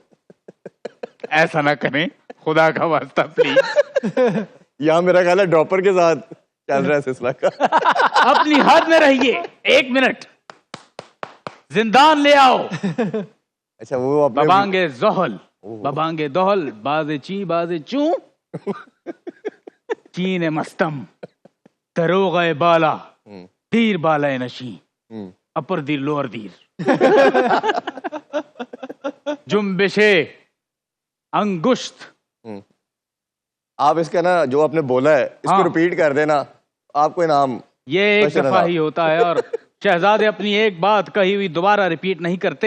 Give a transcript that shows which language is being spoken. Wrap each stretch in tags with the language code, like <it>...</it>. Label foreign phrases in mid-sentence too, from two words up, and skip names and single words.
<ur>ایسا نہ کریں خدا کا واسطہ پلیز. یہاں میرا خیال ہے ڈراپر کے ساتھ چل رہا ہے سلسلہ کا. اپنی حد میں رہیے. 1 منٹ, زندان لے آؤ. اچھا وہ اپنے</ur> <fa>ببانگے زحل, ببانگے دہل, باز چی باز چوں, چین مستم, دروغ بالا, دیر بالا نشیں, اپر دیر لور دیر, جنبش انگشت.</fa> <ur>آپ اس کا نا جو آپ نے بولا ہے اس کو ریپیٹ کر دینا, آپ کو انعام. یہ ایک دفعہ ہی ہوتا ہے, اور شہزادے اپنی ایک بات کہی ہوئی دوبارہ ریپیٹ نہیں کرتے,</ur>